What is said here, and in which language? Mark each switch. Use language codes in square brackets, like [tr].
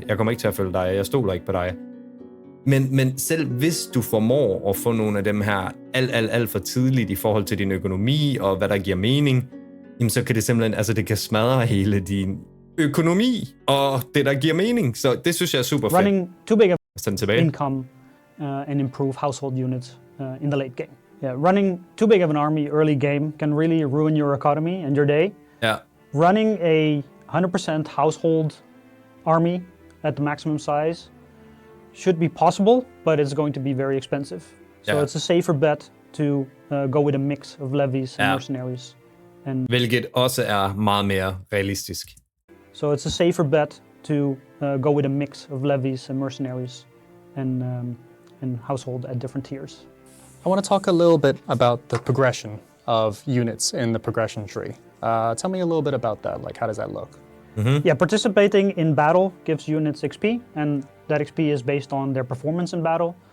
[da] Jeg kommer ikke til at følge dig, jeg stoler ikke på dig. Men selv hvis du formår at få nogle af dem her alt for tidligt i forhold til din økonomi og hvad der giver mening, jamen så kan det simpelthen, altså det kan smadre hele din økonomi og det, der giver mening. Så det synes jeg er super fedt. [en] Running too big of income and improve household units in the late game. Yeah, running too big of an army early game can really ruin your economy and your day. Yeah. Running a 100% household army at the maximum size should be possible, but it's going to be very expensive. So it's a safer bet to go with a mix of levies and mercenaries. [da] Hvilket også er meget mere realistisk. [en] So it's a safer bet to go with a mix of levies and mercenaries and household at different tiers. I want to talk a little bit about the progression of units in the progression tree. Tell me a little bit about that. Like, how does that look? Yeah, participating in battle gives units XP, and that XP is based on their performance in battle.